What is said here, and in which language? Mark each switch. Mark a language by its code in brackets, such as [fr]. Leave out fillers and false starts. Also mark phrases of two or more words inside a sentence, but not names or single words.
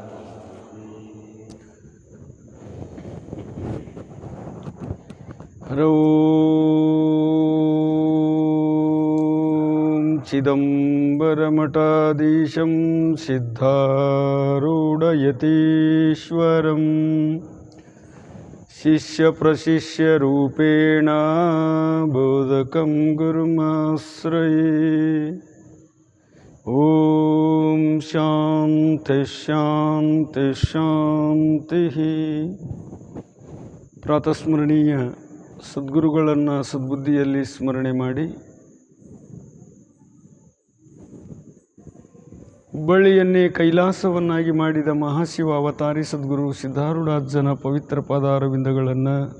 [sa] हरौ चिदम्बरमठाधीशं सिद्धारूढयतीश्वरं शिष्यप्रशिष्यरूपेण बोधकं गुरुमाश्रये। ॐ शान्ति शान्ति शान्तिः। [kn] ಪ್ರಾತಸ್ಮರಣೀಯ ಸದ್ಗುರುಗಳನ್ನು ಸದ್ಬುದ್ಧಿಯಲ್ಲಿ ಸ್ಮರಣೆ ಮಾಡಿ ಹುಬ್ಬಳ್ಳಿಯನ್ನೇ ಕೈಲಾಸವನ್ನಾಗಿ ಮಾಡಿದ ಮಹಾಶಿವ ಅವತಾರಿ ಸದ್ಗುರು ಸಿದ್ಧಾರೂಢಾಜ್ಜನ ಪವಿತ್ರ ಪಾದಾರವಿಂದಗಳನ್ನು